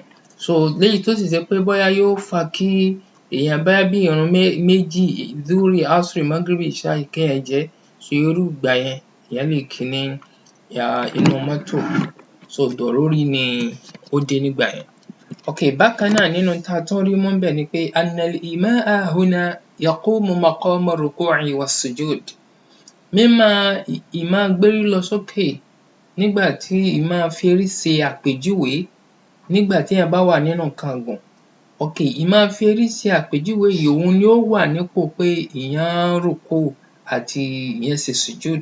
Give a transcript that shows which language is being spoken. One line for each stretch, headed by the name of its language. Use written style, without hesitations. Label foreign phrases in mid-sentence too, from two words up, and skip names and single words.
Yoruba: So léyìí tó sì jẹ́ pé bóyá yóò fa kí èèyàn bóyá bí ìrun méjì
Arabic: الظهر العصر المغرب العشاء
Yoruba: kéèyàn jẹ́, so irú ìgbà yẹn èèyàn lè kí ní inú mọ́tò, so dọ̀rúrí ni ó dé nígbà yẹn. Bákan náà nínú tá a tún rí mú ńbẹ̀ ni pé
Arabic: أن الإيماء هنا يقوم مقام الركوع والسجود.
Yoruba: ìmá gbérí lọ sókè nígbà tí ìmá ferí ṣe àpèjúwe nígbà téèyàn bá wà nínú nǹkan ọ̀gùn. Ìmá ferí ṣe àpèjúwe yìí òun ni ó wà nípò pé èèyàn rùkúù àti èèyàn ṣe sùjúd.